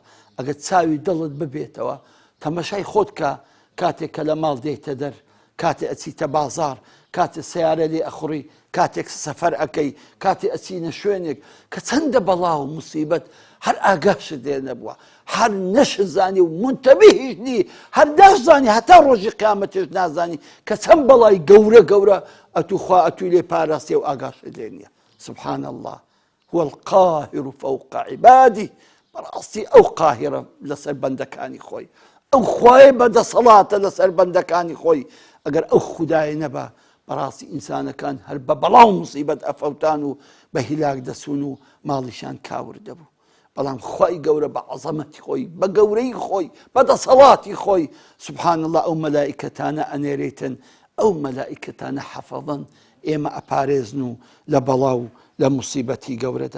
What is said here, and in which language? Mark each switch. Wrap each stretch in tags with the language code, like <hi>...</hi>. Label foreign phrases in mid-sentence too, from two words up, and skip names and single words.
<ckb>ئەگەر چاوی دڵت ببێتەوە، تەمەشای خۆت کە کاتێک کە لە ماڵ دێتە دەر، کاتێک ئەچیتە بازار، کاتێک سیارە لێ ئەخوڕی، کاتێک سەفەر ئەەکەی، کاتێک ئەچینە شوێنێک کە چەندە بەڵا و موسیبەت هەر ئاگاشت لێ نەبووە، هەر نەشت زانی و منتەبیهیش نی، هەر نازانی، هەتا ڕۆژی قیامەتیش نازانی کە چەند بەڵای گەورە گەورە ئەتوو خوا ئەتوی لێ پاراستێ و ئاگاشت لێ نییە.</ckb> <ar>سبحان الله. هو القاهر فوق عباده.</ar> <ckb>بەڕاستی ئەو قاهرە لەسەر بەندەکانی خۆی، ئەو خوایە بەدەسەڵاتە لەسەر بەندەکانی خۆی. ئەگەر ئەو خودایە نەبا، بەڕاستی ئینسانەکان هەر بە بەڵا و موسیبەت ئەفەوتان و بە هیلاک دەسون و ماڵیشان کاور دەبوو. بەڵام خوای گەورە بە عەزەمەتی خۆی، بە گەورەی خۆی، بە دەسەڵاتی خۆی، سبحان الله، ئەو مەلائیکەتانە ئەنێرێتن، ئەو مەلائیکەتانە حەفەظەن ئێمە ئەپارێزن و لە بەڵا و لە موسیبەتی گەورەدا.</ckb>